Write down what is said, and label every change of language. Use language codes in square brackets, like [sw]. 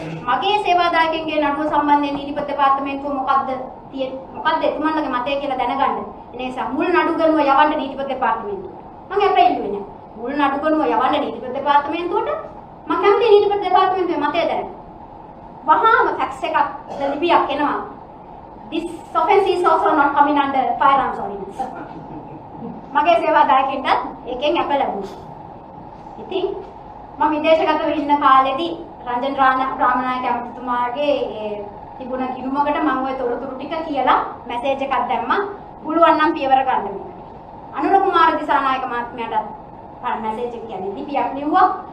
[si] මගේ සේවාදායකයන්ගේ නඩුව සම්බන්ධයෙන් නීතිපති දෙපාර්තමේන්තුව මොකද්ද එතුමන්ලගේ මතය කියලා දැනගන්න. ඒ නිසා මුල් නඩු ගනුව යවන්න නීතිපති දෙපාර්තමේන්තුව. මම අපේ ඉල්ලුවේ නෑ. මුල් නඩුගනුව යවන්න නීති දෙපාර්තමේන්තුවට මම කැමති නීති දෙපාර්තමේන්තුවේ මතය දැනගන්න. වහාම ෆැක්ස් එකක් ලිපියක් එනවා. [en] This offense is also not coming under firearms ordinance. [si] මගේ සේවාදායකින්ට ඒකෙන් අප ලැබුණා. ඉතින් මම විදේශගතව ඉන්න කාලෙදී රංජන් රාමනායක ඇමතිතුමාගේ තිබුණ ගිණුමකට මම ওই තොරතුරු ටික කියලා මැසේජ් එකක් දැම්මා. පුළුවන් නම් පියවර ගන්න මේකට. අනුර කුමාර දිසානායක මහත්මයාට මැසේජ් එක කියන්නේ ලිපියක් ලිව්වා.